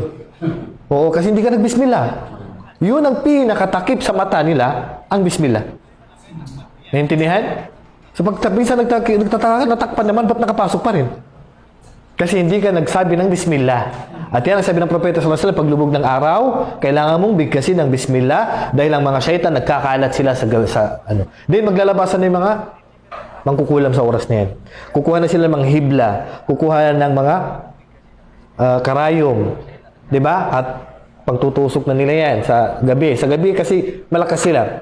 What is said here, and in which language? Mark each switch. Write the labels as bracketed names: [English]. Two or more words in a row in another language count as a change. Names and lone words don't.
[Filipino] Oo, kasi hindi ka nag-Bismillah. Yun ang pinakatakip sa mata nila, ang Bismillah. Naintindihan? So pag minsan nagtataka ka, natakpan naman, ba't nakapasok pa rin? Kasi hindi ka nagsabi ng Bismillah. At yan ang sabi ng Propeta [Arabic] صلى الله عليه وسلم, [Filipino] paglubog ng araw, kailangan mong bigkasin ng Bismillah dahil ang mga syaitan nagkakalat sila sa ano. Then maglalabasan na yung mga mangkukulam sa oras na yan. Kukuha na sila ng mga hibla, kukuha ng mga karayom, di ba? At pagtutusok na nila yan sa gabi. Sa gabi kasi malakas sila.